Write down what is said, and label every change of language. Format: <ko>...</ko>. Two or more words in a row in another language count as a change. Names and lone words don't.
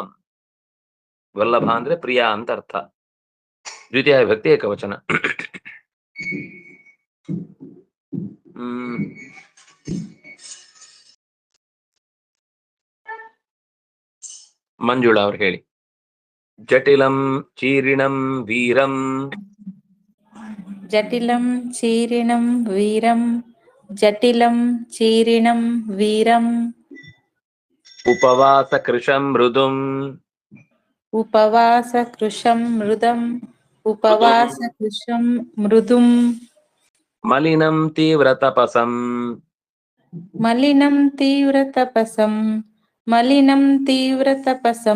<kn>ವಲ್ಲಭ ಅಂದ್ರೆ ಪ್ರಿಯ ಅಂತ ಅರ್ಥ. ದ್ವಿತೀಯ ವಿಭಕ್ತಿ ಏಕವಚನ. ಮಂಜುಳಾ ಅವ್ರು ಹೇಳಿ.</kn> <sa>ಜಟಿಲಂ ಚೀರಿಣಂ ವೀರಂ ಜಟಿಲಂ ಚೀರಿಣಂ ವೀರಂ ಜಟಿಲಂ ಚೀರಿಣಂ ವೀರಂ ಉಪವಾಸ ಕೃಶಂ ಮೃದುಂ ಉಪವಾಸ ಕೃಶಂ ಮೃದಂ ಉಪವಾಸ ಕೃಶಂ ಮೃದುಂ ಮಲಿನಂ ತೀವ್ರ ತಪಸಂ ಮಲಿನಂ ತೀವ್ರ ತಪಸಂ ಮಲಿನಂ ತೀವ್ರ ತಪಸಂ</sa>